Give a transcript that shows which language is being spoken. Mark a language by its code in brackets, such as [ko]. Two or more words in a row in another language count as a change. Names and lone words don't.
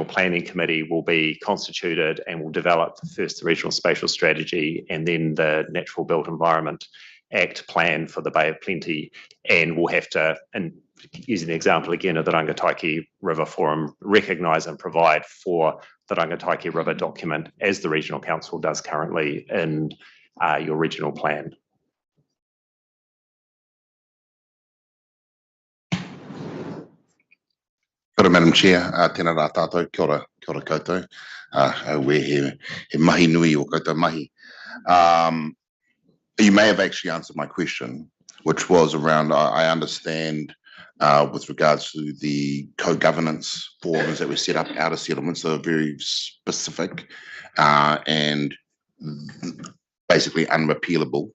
[en] planning committee will be constituted and will develop first the regional spatial strategy and then the Natural Built Environment Act plan for the Bay of Plenty, and we'll have to, and using the example again of the Rangataiki River Forum, recognise and provide for the Rangataiki River document as the regional council does currently in your regional plan. [mi] Kia ora, [en] Madam Chair, [mi] tēnā rā tātou, kia ora koutou, he mahi nui o koutou mahi. [en] You may have actually answered my question, which was around, I understand, with regards to the co-governance forums that were set up out of settlements, that are very specific and basically unrepealable.